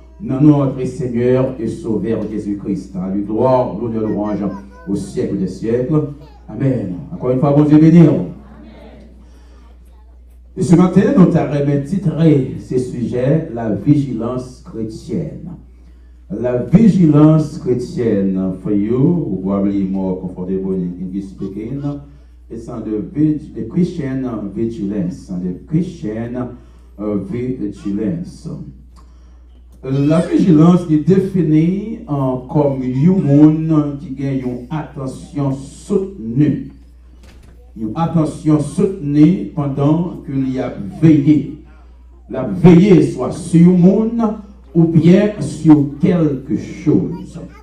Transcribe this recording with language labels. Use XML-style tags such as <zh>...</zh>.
<fr>Dans notre Seigneur et Sauveur Jésus-Christ. À lui gloire, l'honneur, louange au siècle des siècles. Amen. Encore une fois, bon Dieu béni. Et ce matin, nous avons titré ce sujet, la vigilance chrétienne. La vigilance chrétienne.</fr> <en>For you, who probably more comfortable in English speaking, it's on the Christian vigilance. The Christian vigilance.</en> <fr>La vigilance est définie comme un monde qui a une attention soutenue. Une attention soutenue pendant qu'il y a veillé. La veillée soit sur le monde ou bien sur quelque chose.</fr>